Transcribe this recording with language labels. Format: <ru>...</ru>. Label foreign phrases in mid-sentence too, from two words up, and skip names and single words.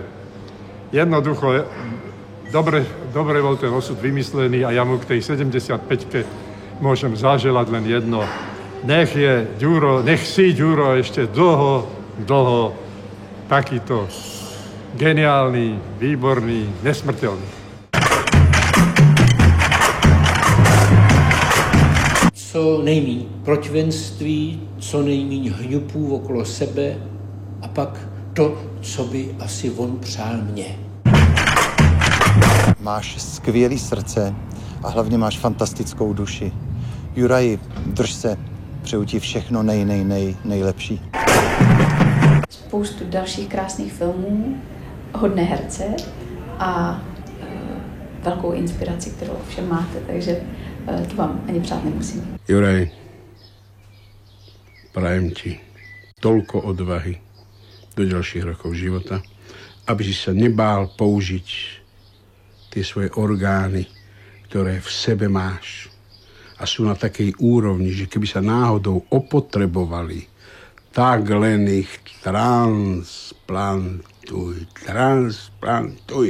<sk>Jednoducho, dobre bol ten osud vymyslený a ja mu k tej 75-ke môžem zaželať len jedno. Nech si Ďuro ešte dlho takýto geniálny, výborný, nesmrteľný.</sk> <cs>Co co nejméně protivenství, co nejméně hňupů okolo sebe a pak to, co by asi on přál mně. Máš skvělé srdce a hlavně máš fantastickou duši. Juraji, drž se, přeju ti všechno nejlepší. Spoustu dalších krásných filmů, hodné herce a velkou inspiraci, kterou všem máte, takže to vám ani přát nemusím.</cs> <sk>Juraj, prajem ti toľko odvahy do ďalších rokov života, aby si sa nebál použiť tie svoje orgány, ktoré v sebe máš a sú na takej úrovni, že keby sa náhodou opotrebovali, tak len ich transplantuj.</sk>